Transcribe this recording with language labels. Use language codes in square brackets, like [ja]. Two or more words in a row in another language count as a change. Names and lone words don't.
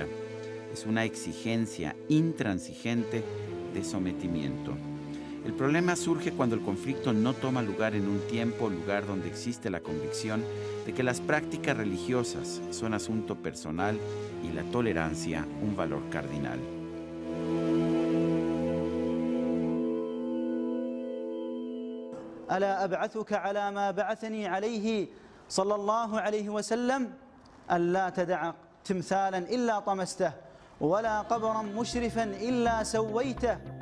[es] Es una exigencia intransigente de sometimiento. El problema surge cuando el conflicto no toma lugar en un tiempo o lugar donde existe la convicción de que las prácticas religiosas son asunto personal y la tolerancia un valor cardinal. [ar] ألا أبعثك على ما بعثني عليه صلى الله عليه وسلم ألا تدع تمثالا إلا طمسته ولا قبرا مشرفا إلا سويته.